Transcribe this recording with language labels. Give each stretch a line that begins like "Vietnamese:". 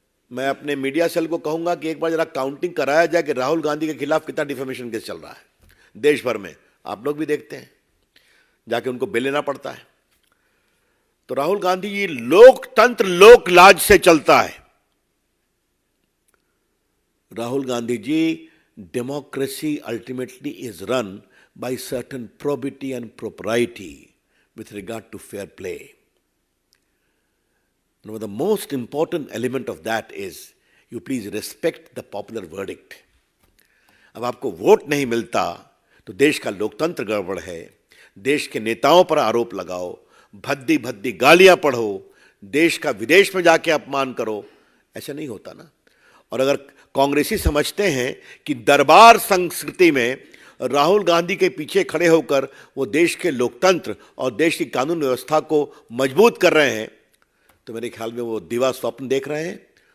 Hindi: मैं अपने media cell को कहूंगा कि एक बार जरा काउंटिंग कराया जाए कि राहुल गांधी के खिलाफ कितना डिफेमेशन केस चल रहा है देश भर में। आप लोग भी देखते हैं, जाके उनको बेल लेना पड़ता है। तो राहुल गांधी जी, लोकतंत्र लोक लाज से चलता है।
English: Rahul Gandhi ji, democracy ultimately is run by certain probity and propriety with regard to fair play. Now, the most important element of that is you please respect the popular verdict.
Hindi: अब आपको वोट नहीं मिलता तो देश का लोकतंत्र गड़बड़ है, देश के नेताओं पर आरोप लगाओ, भद्दी भद्दी गालियां पढ़ो, देश का विदेश में जाके अपमान करो, ऐसा नहीं होता ना। और अगर कांग्रेसी समझते हैं कि दरबार संस्कृति में राहुल गांधी के पीछे खड़े होकर वो देश के लोकतंत्र और देश की कानून व्यवस्था को मजबूत कर रहे हैं, तो मेरे ख्याल में वो दिवा स्वप्न देख रहे हैं।